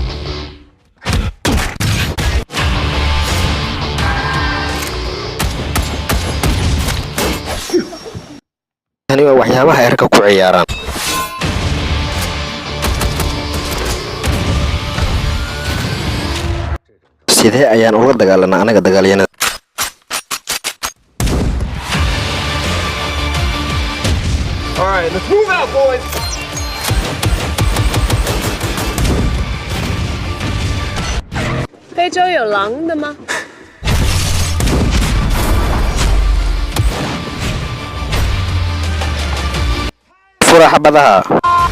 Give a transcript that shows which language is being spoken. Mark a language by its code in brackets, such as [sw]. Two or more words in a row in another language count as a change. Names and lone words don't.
[so] tani waa waxyaabaha ay ragga ku ciyaaraan sidee ayaan ula dagaalanaa anaga dagaalyanada [en] All right, let's move out, boys. [zh] Beijing 有狼的吗？ [so] fura xabadaha